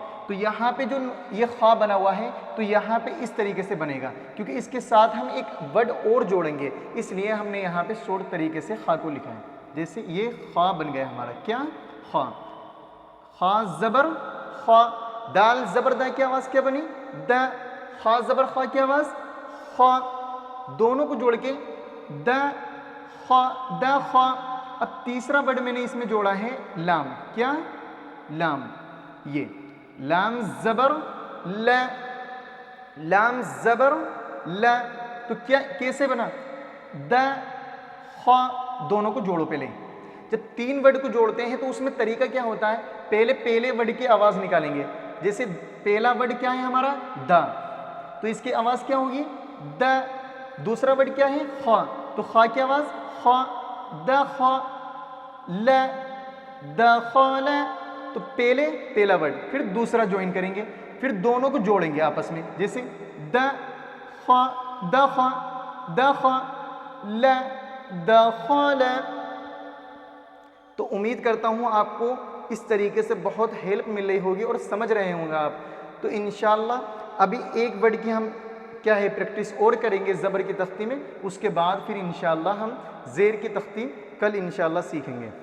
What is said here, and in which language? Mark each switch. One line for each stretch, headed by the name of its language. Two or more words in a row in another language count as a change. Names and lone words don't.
Urdu: تو یہاں پہ جو یہ خا بنا ہوا ہے تو یہاں پہ اس طریقے سے بنے گا کیونکہ اس کے ساتھ ہم ایک ورڈ اور جوڑیں گے اس لیے ہم نے یہاں پہ شارٹ طریقے سے خا کو لکھا ہے. جیسے یہ خا بن گیا ہمارا. کیا؟ خا. خا زبر خا. دال زبر دا کی آواز کیا بنی؟ د. خا زبر خا کی آواز خا. دونوں کو جوڑ کے د خا د خا. اب تیسرا ورڈ میں نے اس میں جوڑا ہے لام. کیا؟ لام. یہ لام زبر ل. لام زبر ل. تو کیا کیسے بنا؟ د خا. دونوں کو جوڑو پہلے. جب تین ورڈ کو جوڑتے ہیں تو اس میں طریقہ کیا ہوتا ہے؟ پہلے ورڈ کی آواز نکالیں گے. جیسے پہلا ورڈ کیا ہے ہمارا؟ دا. تو اس کی آواز کیا ہوگی؟ د. دوسرا ورڈ کیا ہے؟ خا. تو خا کی آواز خا. د خا ل. د خا ل. تو پہلا ورڈ پھر دوسرا جوائن کریں گے پھر دونوں کو جوڑیں گے آپس میں. جیسے د خا د خا د خا ل د خا ل. تو امید کرتا ہوں آپ کو اس طریقے سے بہت ہیلپ مل رہی ہوگی اور سمجھ رہے ہوں گے آپ. تو انشاءاللہ ابھی ایک ورڈ کی ہم کیا ہے پریکٹس اور کریں گے زبر کی تختی میں. اس کے بعد پھر انشاءاللہ ہم زیر کی تختی کل انشاءاللہ سیکھیں گے.